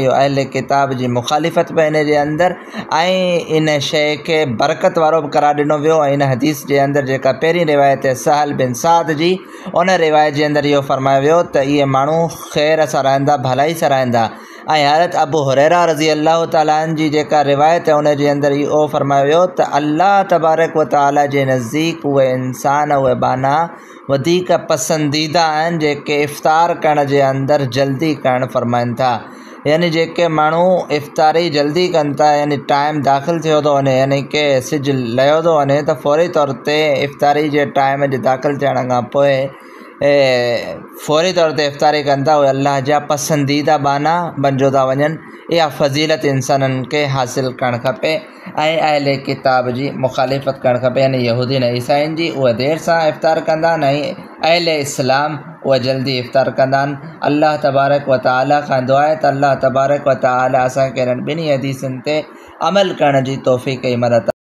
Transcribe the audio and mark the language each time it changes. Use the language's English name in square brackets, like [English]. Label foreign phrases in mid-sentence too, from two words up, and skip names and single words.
[Sindhi] इहो अहले किताब जी मुखालिफ़त बि इन जे अंदर ऐं इन शइ के बरकत वारो बि करार ॾिनो वियो। इन हदीस जे अंदर जेका पहिरीं रिवायत है सहल बिन सअद जी उन रिवायत जे अंदर इहो फरमायो वियो त इहे माण्हू ख़ैर सां रहंदा भलाई सां रहंदा। ऐं हज़रत अबू हुरैरा [Arabic] رضي الله تعالى عنه [Sindhi] जी जेका रिवायत है उन जे अंदर इहो फरमायो वियो त [Arabic] الله تبارك وتعالى [Sindhi] जे नज़दीक उहे इंसान उहे बाना वधीक पसंदीदा आहिनि जेके इफ़्तार करण जे अंदर जल्दी करणु फरमाइनि था। यानी जेके माण्हू इफ़्तारी जल्दी कनि था यानी टाइम दाख़िल थियो थो वञे यानी कि सिज लहियो थो वञे त फौरी तौर ते इफ़्तारी जे टाइम जे दाख़िल थियण खां पोइ फौरी तौर ते इफ़्तारी कनि था उहे अल्लाह जा पसंदीदा बाना बणिजो था वञनि। इहा फ़ज़ीलत इंसाननि खे हासिलु करणु खपे ऐं अहले किताब जी मुखालिफ़त करणु खपे यानी यहूदी ऐं ईसाइनि जी उहे देरि सां इफ़्तार कंदा आहिनि ऐं अहले इस्लाम उहे जल्दी इफ़्तार कंदा आहिनि। [Arabic] الله تبارك وتعالى [Sindhi] खां दुआ आहे त [Arabic] الله تبارك وتعالى [Sindhi] असांखे इन्हनि ॿिन्ही हदीसनि ते अमल करण जी तौफ़ीक़ ऐं मदद